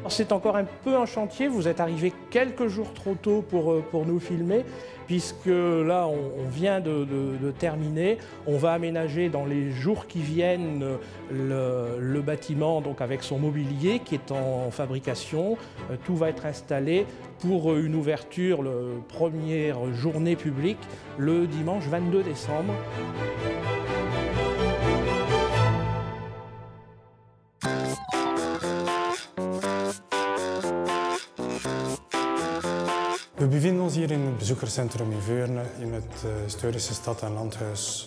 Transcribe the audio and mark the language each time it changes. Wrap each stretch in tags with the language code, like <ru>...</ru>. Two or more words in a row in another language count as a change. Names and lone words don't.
<fr>C'est encore un peu un chantier, vous êtes arrivé quelques jours trop tôt pour nous filmer, puisque là on vient de terminer. On va aménager dans les jours qui viennent le bâtiment donc avec son mobilier qui est en fabrication. Tout va être installé pour une ouverture, la première journée publique, le dimanche 22 décembre.</fr> <nl>We bevinden ons hier in het bezoekerscentrum in Veurne, in het historische stad- en landhuis.</nl>